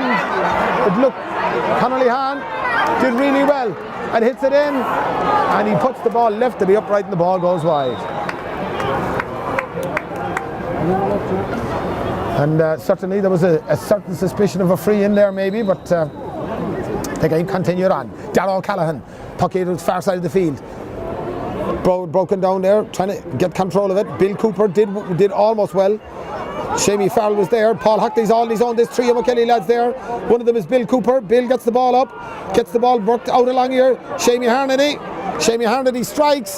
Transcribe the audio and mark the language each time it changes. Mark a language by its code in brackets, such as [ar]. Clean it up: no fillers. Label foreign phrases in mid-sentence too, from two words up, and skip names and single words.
[en] It looked, Conor Lehan did really well and hits it in. And he puts the ball left to the upright and the ball goes wide. And certainly there was a certain suspicion of a free in there maybe, but the game continued on. Dara O'Callaghan, puck to the far side of the field. Broken down there, trying to get control of it. Bill Cooper did almost well. Shamey Farrell was there. Paul Hockney's all on his own. There's 3 Imokilly lads there. One of them is Bill Cooper. Bill gets the ball up, gets the ball worked out along here. Shamey Harnedy strikes.